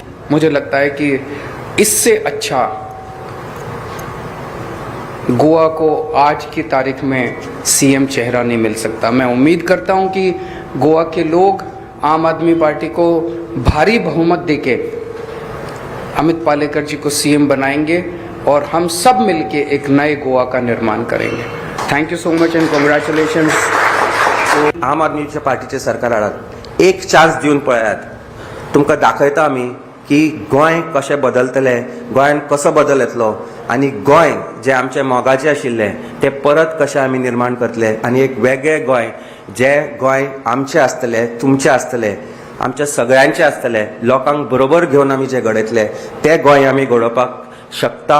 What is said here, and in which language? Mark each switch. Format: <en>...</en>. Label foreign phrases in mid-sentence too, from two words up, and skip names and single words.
<hi>मुझे लगता है कि इससे अच्छा गोवा को आज की तारीख में CM चेहरा नहीं मिल सकता। मैं उम्मीद करता हूं कि गोवा के लोग आम आदमी पार्टी को भारी बहुमत देके अमित पालेकर जी को CM बनाएंगे और हम सब मिलके एक नए गोवा का निर्माण करेंगे।</hi> <en>Thank you so much and congratulations.</en> <kok>आम आदमीच्या पार्टीचे सरकार हाडात, एक चान्स दिवन पळयात। तुमकां दाखयता आमी की गोंय कशें बदलतलें, गोंयान कसो बदल येतलो। आनी गोंय जे आमचे मोगाचें आशिल्लें तें परत कशें आमी निर्माण करतले आनी एक वेगळें गोंय जें गोंय आमचें आसतलें, तुमचें आसतलें, आमच्या सगळ्यांचें आसतलें, लोकांक बरोबर घेवन आमी जें घडयतले तें गोंय आमी घडोवपाक शकता.</kok>